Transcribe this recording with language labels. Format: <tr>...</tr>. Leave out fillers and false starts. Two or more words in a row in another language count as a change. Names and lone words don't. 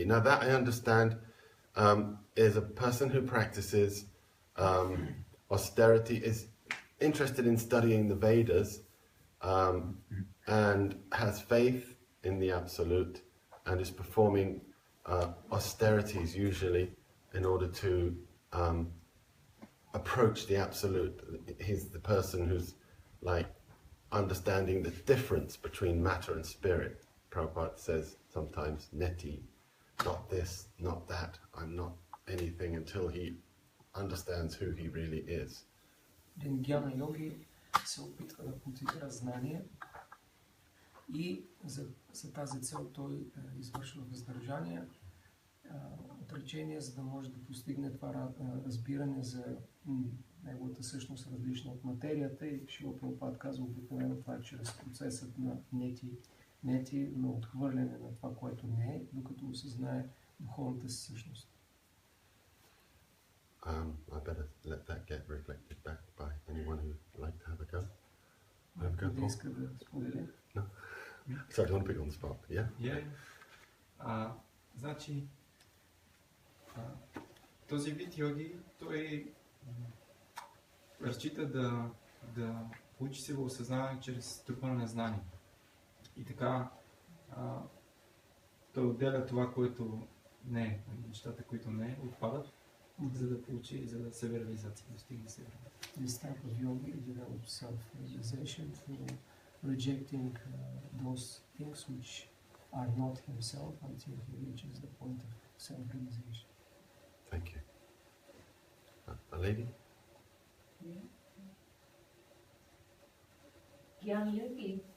<en>Now that I understand is a person who practices austerity, is interested in studying the Vedas, and has faith in the Absolute, and is performing austerities usually in order to approach the Absolute. He's the person who's like understanding the difference between matter and spirit. Prabhupada says sometimes, neti, not this, not that, I'm not anything, until he understands who he really is.</en> <bg>Един гьяна йоги се опитва да култивира знание и за тази цел той извършва въздържание, отречение, за да може да постигне това разбиране за неговата същност, различна от материята, и Шрила Прабхупад казва обикновено това е чрез процесът на нети, на отхвърляне на това, което не е, докато осъзнае духовната си същност.</bg> <en>I better let that get reflected back by anyone who would like to have a go.</en> <bg>Който иска да споделя.</bg> <en>No? Sorry, I want to put you on the spot. Yeah?</en> <bg>Значи, този вид йоги, той разчита да получи себе осъзнаване чрез трупане на знание. И така, той отделя това, което не е, нещата, които не е, отпадат, за да получи, за да се реализация, да стигне се реализация.</bg> <en>This type of yogi develops self-realization through rejecting those things which are not himself until he reaches the point of self-realization. Thank you. A lady? Jnana Yogi.</en>